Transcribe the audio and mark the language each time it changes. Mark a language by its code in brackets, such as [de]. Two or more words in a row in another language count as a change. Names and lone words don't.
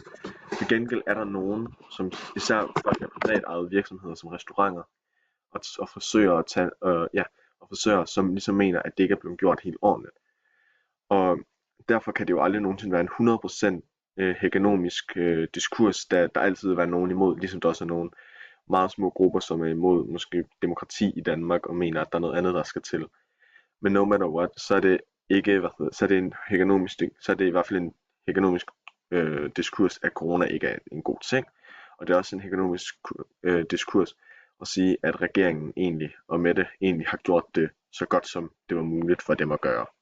[da] Til gengæld er der nogen, som især folk af privatejede virksomheder som restauranter og frisører, som ligesom mener, at det ikke er blevet gjort helt ordentligt. Og derfor kan det jo aldrig nogensinde være en 100% hegemonisk diskurs, der altid vil være nogen imod, ligesom der også er nogle meget små grupper, som er imod måske demokrati i Danmark og mener, at der er noget andet, der skal til. [en] Men no matter what, [da] så er det ikke, så er det i hvert fald en hegemonisk diskurs, at corona ikke er en god ting. Og det er også en hegemonisk diskurs at sige, at regeringen egentlig og Mette egentlig har gjort det så godt, som det var muligt for dem at gøre.